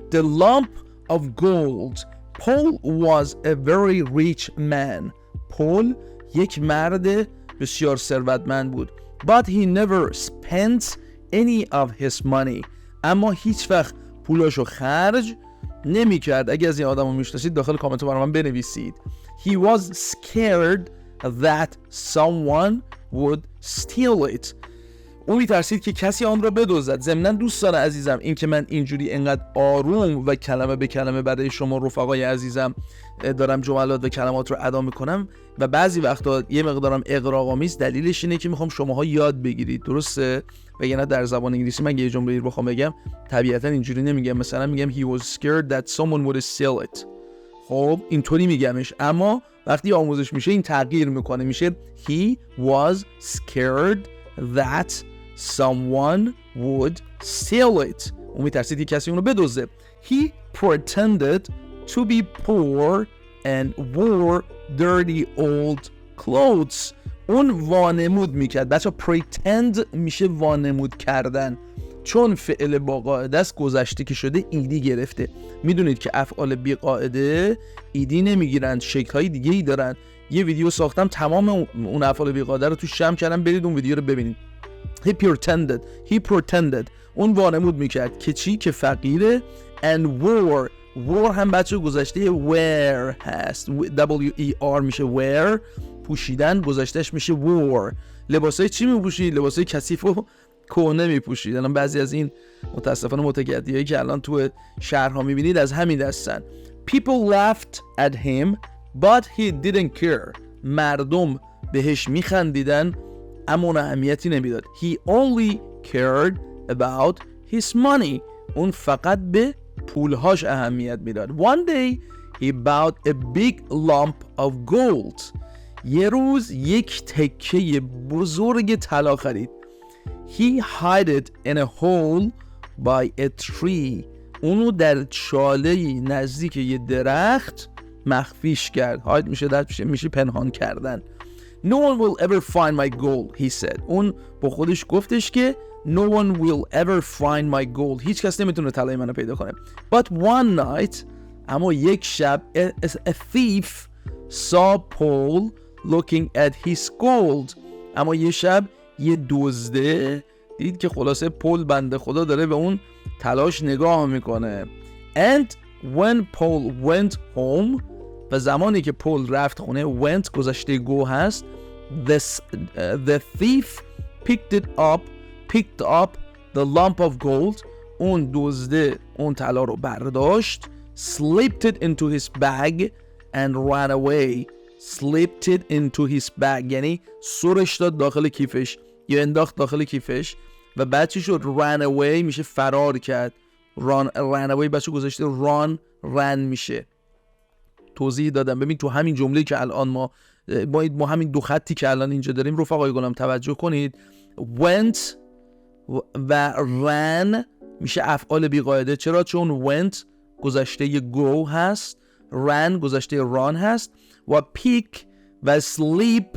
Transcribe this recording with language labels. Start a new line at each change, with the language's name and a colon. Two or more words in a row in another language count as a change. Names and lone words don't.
English: The lump of gold. Paul was a very rich man.
Persian: پول یک مرد بسیار ثروتمند بود.
English: But he never spent any of his money.
Persian: اما هیچ وقت پولاشو خرج نمی کرد. اگه از این آدمو میشناسید داخل کامنت برای من بنویسید.
English: He was scared that someone would steal it.
Persian: اون میترسید که کسی آن را بدزدد. ضمناً دوستان عزیزم این که من اینجوری انقدر آروم و کلمه به کلمه برای شما رفقای عزیزم دارم جملات و کلمات رو ادا میکنم و بعضی وقتا یه مقدارم اغراق‌آمیز، دلیلش اینه که میخوام شماها یاد بگیرید، درسته؟ وگرنه در زبان انگلیسی من یه جمله رو بخوام بگم طبیعتا اینجوری نمیگم. مثلا میگم
English: he was scared that someone would steal it.
Persian: خب اینطوری میگمش، اما وقتی آموزش میشه این تغییر میکنه، میشه
English: he was scared that someone would steal it.
Persian: اون میترسید که کسی اونو بدزده.
English: He pretended to be poor and wore dirty old clothes.
Persian: اون وانمود میکرد. بچه pretend میشه وانمود کردن، چون فعل با قاعده است گذشته که شده ایدی گرفته. میدونید که افعال بی قاعده ایدی نمیگیرند، شکل‌های دیگه ای دارن. یه ویدیو ساختم تمام اون افعال بی قاعده رو تو جمع کردم، برید اون ویدیو رو ببینید.
English: He pretended
Persian: اون وانمود میکرد که چی؟ که فقیره.
English: and wore
Persian: هم بچه گذشته wear هست، W-E-R میشه wear. پوشیدن گذشتهش میشه wore. لباسای چی میپوشید؟ لباسای کثیف و کهنه میپوشید. الان بعضی از این متاسفانه متکدیایی که الان تو شهرها میبینید از همین دستن.
English: People laughed at him but he didn't care.
Persian: مردم بهش میخندیدن اما اون اهمیتی نمیداد.
English: He only cared about his money.
Persian: اون فقط به پولهاش اهمیت میداد.
English: One day he bought a big lump of gold.
Persian: یه روز یک تکه بزرگ طلا خرید.
English: He hid it in a hole by a tree.
Persian: اونو در چاله نزدیک یه درخت مخفیش کرد. hide میشه پنهان کردن.
English: No one will ever find my gold, he said.
Persian: اون با خودش گفتش که
English: No one will ever find my gold.
Persian: هیچ کس نمیتونه طلای منو پیدا کنه.
English: But one night,
Persian: اما یک شب,
English: a thief saw Paul looking at his gold.
Persian: اما یه شب یه دزده دید که خلاصه پول بنده خدا داره به اون طلاش نگاه میکنه.
English: And when Paul went home,
Persian: و زمانی که پول رفت خونه, went گذشته go هست,
English: the thief picked up the lump of gold.
Persian: اون دزده اون طلا رو برداشت,
English: slipped it into his bag and ran away. slipped it into his bag
Persian: یعنی سرش داد داخل کیفش یا انداخت داخل کیفش و بعد چی شد؟
English: ran away
Persian: میشه فرار کرد.
English: ran away
Persian: بچه گذاشته run میشه. توضیح دادم. ببین تو همین جمله که الان ما همین دو خطی که الان اینجا داریم رفقای گلم توجه کنید. went و ran میشه افعال بی‌قاعده. چرا؟ چون went گذشته go هست, ran گذشته run هست و pick و sleep.